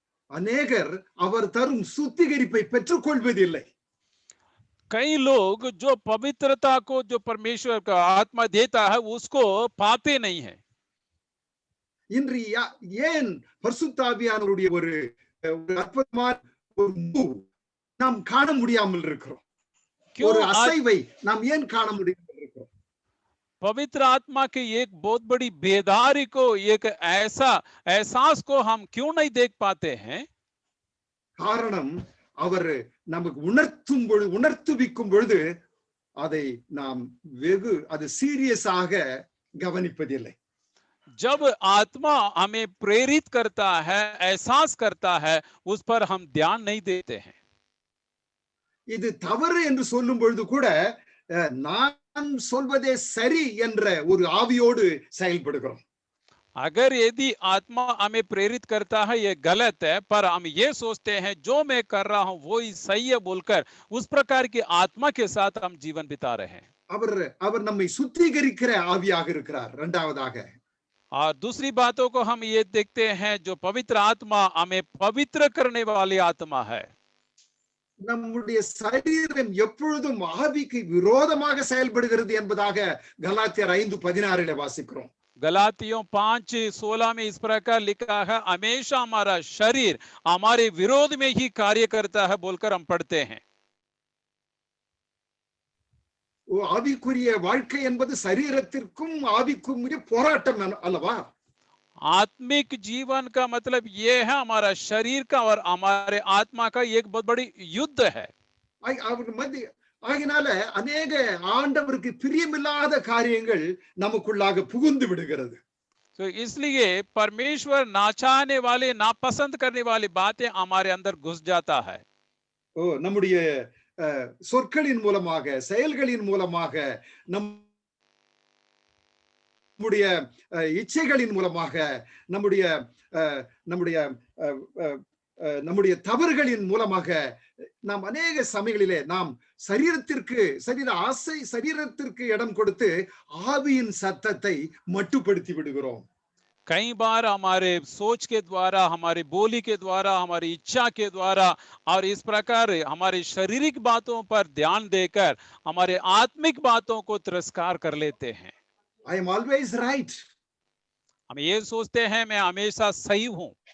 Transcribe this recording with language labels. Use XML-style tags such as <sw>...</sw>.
<ta>அநேகர் அவர் தரும் சுத்திகரிப்பை பெற்றுக் கொள்வதில்லை.</ta> <hi>कई लोग जो पवित्रता को जो परमेश्वर का आत्मा देता है उसको पाते नहीं है.</hi> <ta>இன்று ஏன் பரிசுத்த ஆவியானவருடைய ஒரு அற்புதமான ஒரு move நாம் காண முடியாமல் இருக்கிறோம்? ஒரு அசைவை நாம் ஏன் காண முடியாமல் இருக்கிறோம்?</ta> <hi>पवित्र आत्मा की एक बहुत बड़ी बेदारी को, एक ऐसा एहसास को हम क्यों नहीं देख पाते हैं?</hi> <ta>காரணம் அவர் நமக்கு உணர்த்துவிக்கும் பொழுது அதை நாம் அது சீரியஸாக கவனிப்பதில்லை.</ta> <hi>जब आत्मा हमें प्रेरित करता है, एहसास करता है, उस पर हम ध्यान नहीं देते हैं.</hi> <ta>இது தவறு என்று சொல்லும் பொழுது கூட நான் சொல்வதே சரி என்ற ஒரு ஆவியோடு செயல்படுகிறோம்.</ta> <hi>अगर यदि आत्मा हमें प्रेरित करता है ये गलत है, पर हम ये सोचते हैं जो मैं कर रहा हूं वो ही सही है बोलकर उस प्रकार की आत्मा के साथ हम जीवन बिता रहे हैं.</hi> <ta>அவர் நம்மை சுத்திகரிக்கிற ஆவியாக இருக்கிறார். இரண்டாவதாக</ta> <hi>और दूसरी बातों को हम ये देखते हैं जो पवित्र आत्मा हमें पवित्र करने वाली आत्मा है.</hi> <ta>நம்முடைய சரீரம் எப்பொழுதும் ஆவிக்கு விரோதமாக செயல்படுகிறது என்பதாக கலாத்தியர் 5:16 வாசிக்கிறோம்.</ta> <hi>गलातियों 5:16 में इस प्रकार लिखा है, हमेशा हमारा शरीर हमारे विरोध में ही कार्य करता है बोलकर हम पढ़ते हैं।</hi> <ta>ஆவிக்குரிய வாழ்க்கை என்பது சரீரத்திற்கும் ஆவிக்கும் இடையே போராட்டம் அல்லவா?</ta> <hi>आत्मिक जीवन का मतलब ये है हमारा शरीर का और हमारे आत्मा का एक बहुत बड़ी युद्ध है।</hi> <ta>அவர் மத்திய ஆகினால அநேக ஆண்டவருக்கு பிரியமில்லாத காரியங்கள் நமக்குள்ளாக புகுந்து விடுகிறது.</ta> <hi>तो इसलिए परमेश्वर ना चाहने वाले, नापसंद करने वाली बातें हमारे अंदर घुस जाता है।</hi> <ta>நம்முடைய சொற்களின் மூலமாக, செயல்களின் மூலமாக, நம்முடைய இச்சைகளின் மூலமாக, நம்முடைய நம்முடைய நம்முடைய தவறுகளின் மூலமாக நாம் அநேக சமயங்களிலே நாம் சரீர ஆசை சரீரத்திற்கு இடம் கொடுத்து ஆவியின் சத்தத்தை மட்டுப்படுத்தி விடுகிறோம்.</ta> <hi>कई बार हमारे सोच के द्वारा, हमारी बोली के द्वारा, हमारी इच्छा के द्वारा और इस प्रकार हमारी शारीरिक बातों पर ध्यान देकर हमारे आत्मिक बातों को तिरस्कार कर लेते हैं।</hi> <en>I am always right.</en> <hi>हम ये सोचते हैं मैं हमेशा सही हूं।</hi>